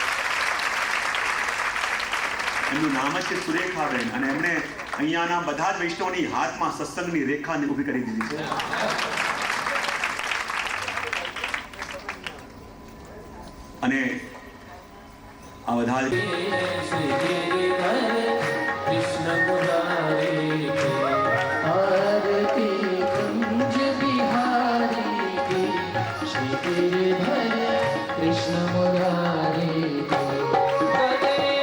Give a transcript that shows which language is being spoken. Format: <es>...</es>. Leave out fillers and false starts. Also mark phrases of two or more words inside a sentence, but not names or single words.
<gu>એમનું નામ જ છે સુરેખાબેન અને એમણે અહીંયાના બધા જ વૈષ્ણવની હાથમાં સત્સંગની રેખાને ઊભી કરી દીધી છે. અને આ બધા જ</gu> <hi>श्री गिरिधर कृष्ण मुरारी की आरती कुंज बिहारी की श्री गिरिधर कृष्ण मुरारी की गले</hi>